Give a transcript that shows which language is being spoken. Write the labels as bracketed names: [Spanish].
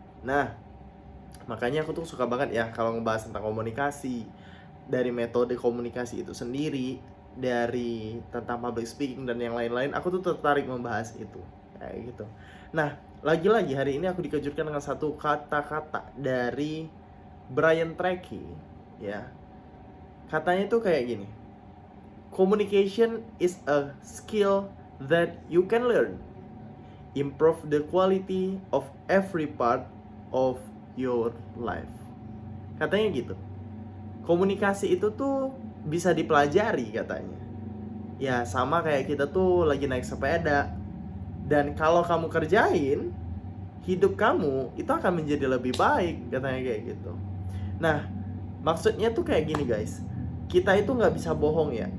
[Indonesian] Nah, makanya aku tuh suka banget ya kalau ngebahas tentang komunikasi, dari metode komunikasi itu sendiri, dari tentang public speaking dan yang lain-lain. Aku tuh tertarik membahas itu kayak gitu. Nah, lagi-lagi hari ini aku dikejutkan dengan satu kata-kata dari Brian Tracy, ya. Katanya tuh kayak gini: [English] communication is a skill that you can learn, improve the quality of every part of your life. [Indonesian] Katanya gitu. Komunikasi itu tuh bisa dipelajari katanya. Ya sama kayak kita tuh lagi naik sepeda. Dan kalau kamu kerjain, hidup kamu itu akan menjadi lebih baik, katanya kayak gitu. Nah, maksudnya tuh kayak gini guys. Kita itu nggak bisa bohong ya.